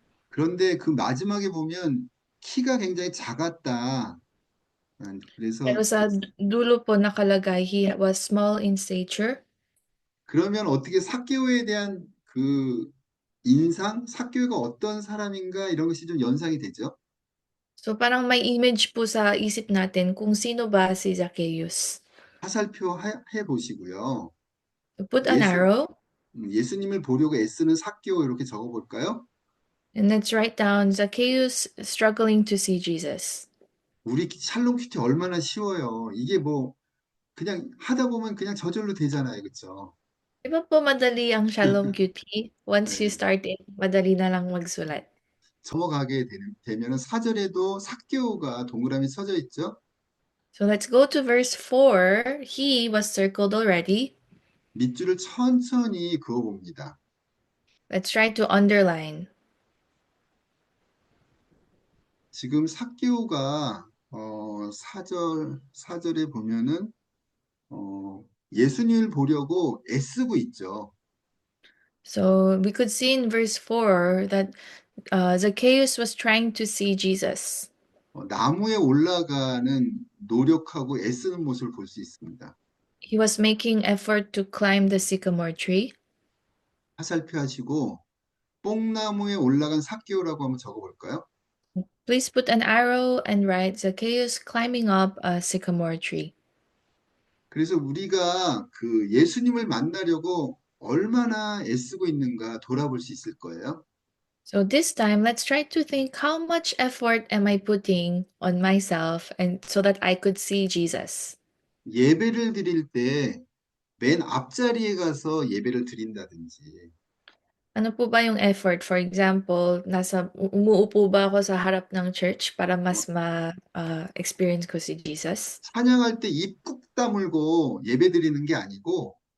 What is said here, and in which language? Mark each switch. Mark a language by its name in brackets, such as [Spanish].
[Korean] 그런데 그 마지막에 보면 키가 굉장히 작았다. 그래서 [Filipino] Pero sa dulo po nakalagay, [English] he was small in stature. [Korean] 그러면 어떻게 삭개오에 대한 그 인상, 삭개오가 어떤 사람인가 이런 것이 좀 연상이 되죠? [Filipino] So parang may image po sa isip natin kung sino ba si Zacchaeus. [Korean] 화살표 해 보시고요. [English] So put an arrow [Korean] 예수님을 보려고 애쓰는 삭개오 이렇게 적어 볼까요? [English] and let's write down Zacchaeus struggling to see Jesus. [Korean] 우리 샬롬 큐티 얼마나 쉬워요. 이게 뭐 그냥 하다 보면 그냥 저절로 되잖아요. 그렇죠? [Filipino] Di ba po madali ang Shalom QT? [English] Once you [Korean] 네. [English] start it, [Filipino] madali na lang magsulat. [Korean] 넘어가게 되면은 4절에도 삭개오가 동그라미 쳐져 있죠. [English] So let's go to verse 4. He was circled already. [Korean] 밑줄을 천천히 그어 봅니다. [English] Let's try to underline. [Korean] 지금 삭개오가 4절에 보면은 예수님을 보려고 애쓰고 있죠. [English] So we could see in verse 4 that Zacchaeus was trying to see Jesus. [Korean] 나무에 올라가는 노력하고 애쓰는 모습을 볼 수 있습니다. [English] He was making effort to climb the sycamore tree. [Korean] 화살표 하시고 뽕나무에 올라간 삭개오라고 한번 적어볼까요? [English] Please put an arrow and write Zacchaeus climbing up a sycamore tree. [Korean] 그래서 우리가 그 예수님을 만나려고 얼마나 애쓰고 있는가 돌아볼 수 있을 거예요. [English] So this time, let's try to think how much effort am I putting on myself and so that I could see Jesus. [Korean] 예배를 드릴 때 맨 앞자리에 가서 예배를 드린다든지 [Filipino] Ano po ba yung effort? [English] For example, [Filipino] umuupo ba ako sa harap ng church para mas ma-experience ko si Jesus? [Korean] 찬양할 때 입 꾹 다물고 예배 드리는 게 아니고